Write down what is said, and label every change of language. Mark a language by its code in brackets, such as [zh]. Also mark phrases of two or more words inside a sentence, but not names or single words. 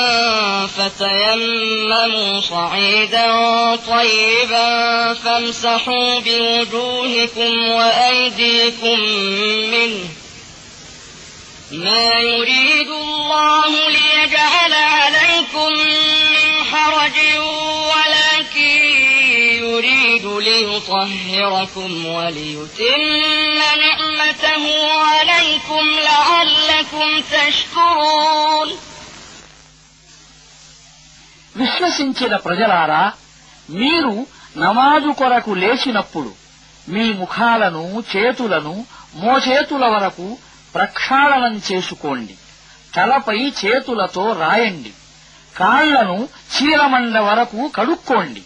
[ar] فتيمموا صعيدا طيبا فامسحوا بوجوهكم وأيديكم منه ما يريد الله ليجعل عليكم من حرج ولكن يريد ليطهركم وليتم نعمته عليكم لعلكم تشكرون. [te] విశ్వసించిన ప్రజలారా, మీరు నమాజు కొరకు లేచినప్పుడు మీ ముఖాలను చేతులను మోచేతుల వరకు ప్రక్షాళనం చేసుకోండి. తలపై చేతులతో రాయండి. కాళ్లను చీలమండ వరకు కడుక్కోండి.